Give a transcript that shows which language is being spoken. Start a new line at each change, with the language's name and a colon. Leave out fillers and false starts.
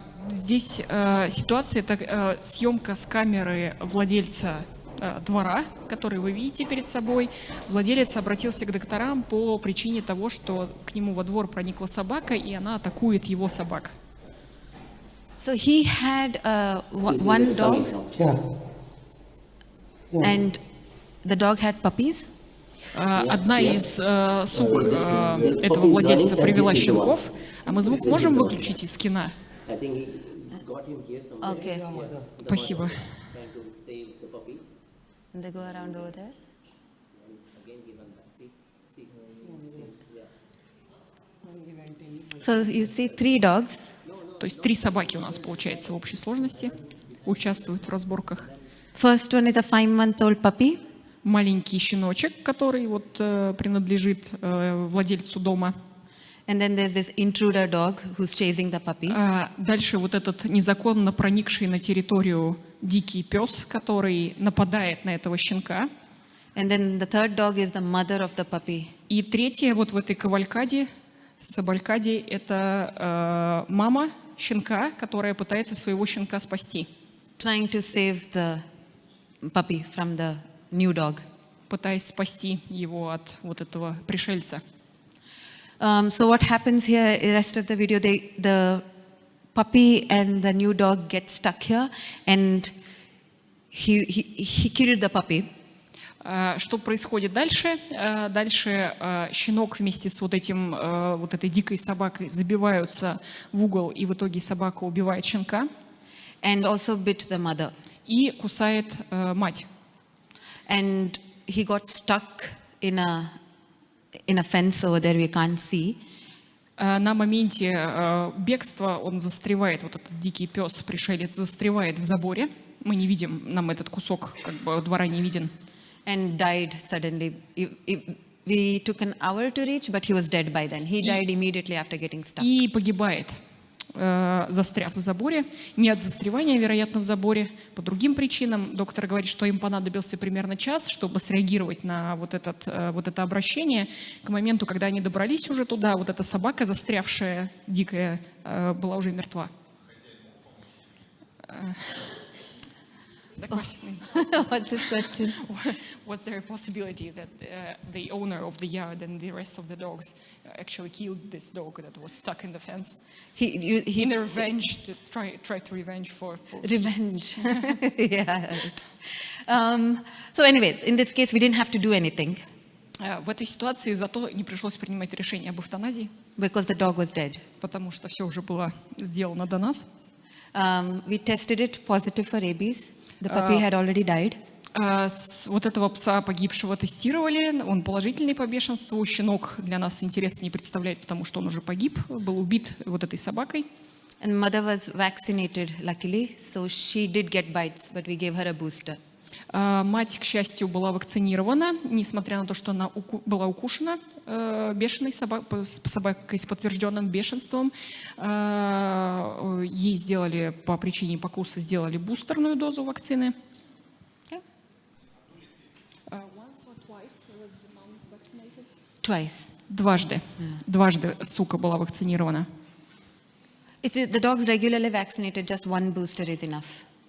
Russian: Здесь ситуация, это съемка с камеры владельца двора, который вы видите перед собой. Владелец обратился к докторам по причине того, что к нему во двор проникла собака, и она атакует его собак.
English: So he had one dog, and the dog had puppies.
Russian: Одна из сук этого владельца привела щенков. А мы звук можем выключить из кино?
English: I think he got him here somewhere. Okay.
Russian: Спасибо.
English: Trying to save the puppy. And they go around over there. Again, he went back. See? Yeah. So you see 3 dogs.
Russian: То есть 3 собаки у нас, получается, в общей сложности участвуют в разборках.
English: First one is a 5-month-old puppy.
Russian: Маленький щеночек, который вот принадлежит владельцу дома.
English: And then there's this intruder dog who's chasing the puppy.
Russian: Дальше вот этот незаконно проникший на территорию дикий пес, который нападает на этого щенка.
English: And then the third dog is the mother of the puppy.
Russian: И третье вот в этой кавалькаде, сабалькаде, это мама щенка, которая пытается своего щенка спасти.
English: Trying to save the puppy from the new dog.
Russian: Пытаясь спасти его от вот этого пришельца.
English: So what happens here, the rest of the video, the puppy and the new dog get stuck here, and he killed the puppy.
Russian: Что происходит дальше? Дальше щенок вместе с вот этой дикой собакой забиваются в угол, и в итоге собака убивает щенка.
English: And also bit the mother.
Russian: И кусает мать.
English: And he got stuck in a in a fence over there we can't see.
Russian: На моменте бегства он застревает, вот этот дикий пес, пришелец, застревает в заборе. Мы не видим, нам этот кусок как бы двора не виден.
English: And died suddenly. We took an hour to reach, but he was dead by then. He died immediately after getting stuck.
Russian: И погибает, застряв в заборе. Не от застревания, вероятно, в заборе. По другим причинам. Доктор говорит, что им понадобился примерно час, чтобы среагировать на вот это обращение. К моменту, когда они добрались уже туда, вот эта собака, застрявшая, дикая, была уже мертва.
English: The question is, What's his question? was there a possibility that the owner of the yard and the rest of the dogs actually killed this dog that was stuck in the fence? He In a revenge, to try to revenge for revenge. Yeah. Right. So anyway, in this case, we didn't have to do anything
Russian: В этой ситуации зато не пришлось принимать решение об эвтаназии,
English: because the dog was dead.
Russian: потому что все уже было сделано до нас.
English: We tested it positive for rabies. The puppy had already died.
Russian: Вот этого пса погибшего тестировали, он положительный по бешенству. Щенок для нас интереса не представляет, потому что он уже погиб, был убит вот этой собакой.
English: And mother was vaccinated, luckily, so she did get bites, but we gave her a booster.
Russian: Мать, к счастью, была вакцинирована, несмотря на то, что она была укушена бешеной собакой с подтвержденным бешенством. Ей сделали по причине покуса бустерную дозу вакцины.
English: Yeah. Twice.
Russian: Дважды сука была вакцинирована.
English: If the dog's regularly vaccinated, just one booster is enough.